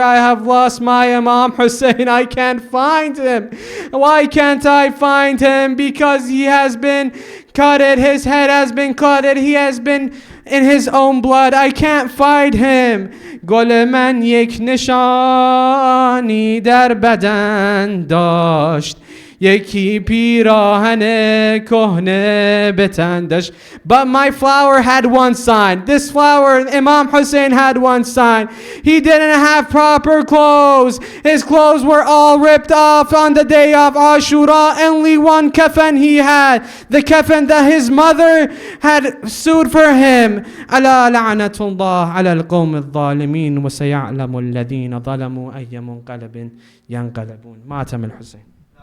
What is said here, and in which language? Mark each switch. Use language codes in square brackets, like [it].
[en] I have lost my Imam Hussein. I can't find him. Why can't I find him? Because he has been cutted. His head has been cutted. He has been in his own blood. I can't find him. [fa] گل من یک نشانی در بدن داشت. یکی پیراهن کهنه به تن داشت. [en] But my flower had one sign. This flower, Imam Hussein, had one sign. He didn't have proper clothes. His clothes were all ripped off on the day of Ashura. Only one kafan he had. The kafan that his mother had sewed for him. [ar] ألا لعنة الله على القوم الظالمين وسيعلم الذين ظلموا أي منقلب ينقلبون. مات من الحسين.